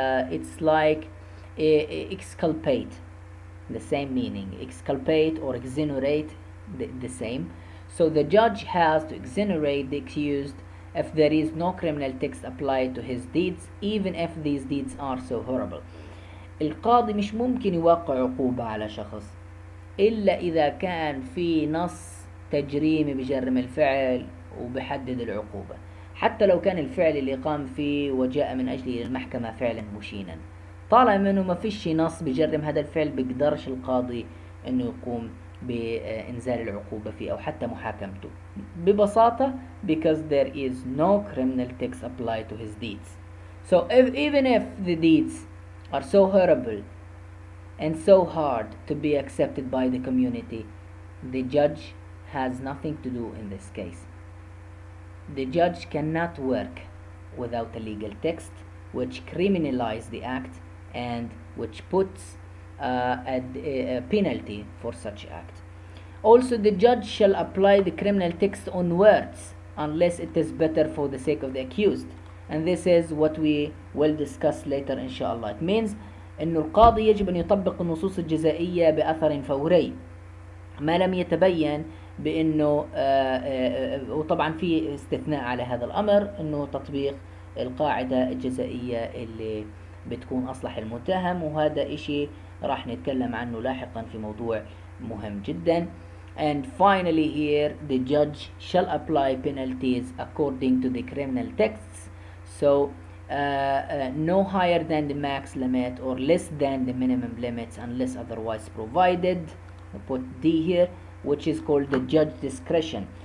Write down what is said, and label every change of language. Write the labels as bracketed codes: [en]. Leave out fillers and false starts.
[en] It's like exculpate, the same meaning, exculpate or exonerate, the same. So the judge has to exonerate the accused if there is no criminal text applied to his deeds, even if these deeds are so horrible. [ar] القاضي مش ممكن يوقع عقوبة على شخص إلا إذا كان في نص تجريمي بجرم الفعل وبحدد العقوبة، حتى لو كان الفعل اللي قام فيه وجاء من أجله المحكمة فعلا مشينا، طالما إنه ما فيش نص بجرم هذا الفعل بيقدرش القاضي إنه يقوم بإنزال العقوبة فيه أو حتى محاكمته ببساطة [en] because there is no criminal text applied to his deeds. So even if the deeds are so horrible and so hard to be accepted by the community, the judge has nothing to do in this case. The judge cannot work without a legal text which criminalizes the act and which puts a penalty for such act. Also, the judge shall apply the criminal text on words unless it is better for the sake of the accused, and this is what we will discuss later inshallah. It means [ar] أنه القاضي يجب أن يطبق النصوص الجزائية بأثر فوري ما لم يتبين بأنه وطبعا في استثناء على هذا الأمر، أنه تطبيق القاعدة الجزائية اللي بتكون أصلح المتهم، وهذا إشي راح نتكلم عنه لاحقا في موضوع مهم جدا. [en] And finally here the judge shall apply penalties according to the criminal texts, so no higher than the max limit or less than the minimum limits unless otherwise provided. I put D here, which is called the judge discretion.